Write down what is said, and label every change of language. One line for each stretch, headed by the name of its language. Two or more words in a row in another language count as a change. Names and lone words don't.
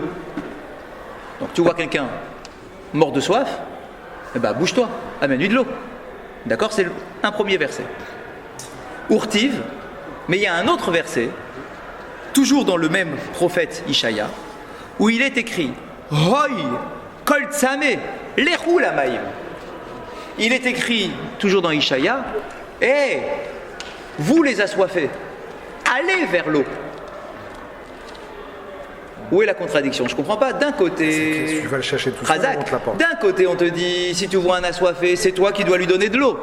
French: Donc tu vois quelqu'un mort de soif, eh ben bouge-toi, amène-lui de l'eau. D'accord ? C'est un premier verset. Urtiv, mais il y a un autre verset, toujours dans le même prophète Ishaya, où il est écrit
Hebrew: הוי כל צמא לכו למים.
French: Il est écrit, toujours dans Ishaya, vous les assoiffés, allez vers l'eau. Où est la contradiction ? Je ne comprends pas. D'un côté, tu vas le chercher tout seul, on te l'apporte. D'un côté, on te dit, si tu vois un assoiffé, c'est toi qui dois lui donner de l'eau.